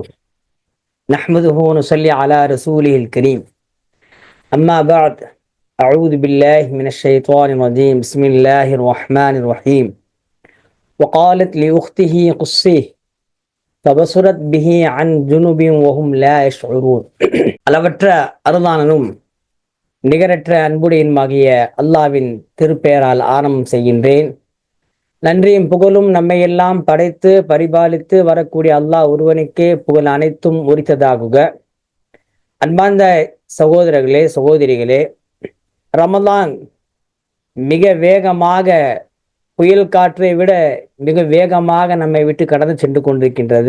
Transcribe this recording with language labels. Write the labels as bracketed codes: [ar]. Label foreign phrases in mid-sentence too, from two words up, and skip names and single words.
[ar] نحمده ونصلي على رسوله الكريم. أما بعد، أعوذ بالله من الشيطان الرجيم. بسم الله الرحمن الرحيم. وقالت لأخته قصيه فبصرت به عن جنب وهم لا يشعرون. [ta] அளவற்ற அருளாளனும் நிகரற்ற அன்புடையனுமாகிய அல்லாவின் திருப்பெயரால் ஆரம்பம் செய்கின்றேன். நன்றியும் புகழும் நம்மையெல்லாம் படைத்து பரிபாலித்து வரக்கூடிய அல்லாஹ் ஒருவனுக்கே புகழ் அனைத்தும் உரித்ததாகுக. அன்பார்ந்த சகோதரர்களே, சகோதரிகளே, ரமலான் மிக வேகமாக, புயல் காற்றை விட மிக வேகமாக நம்மை விட்டு கடந்து சென்று கொண்டிருக்கின்றது.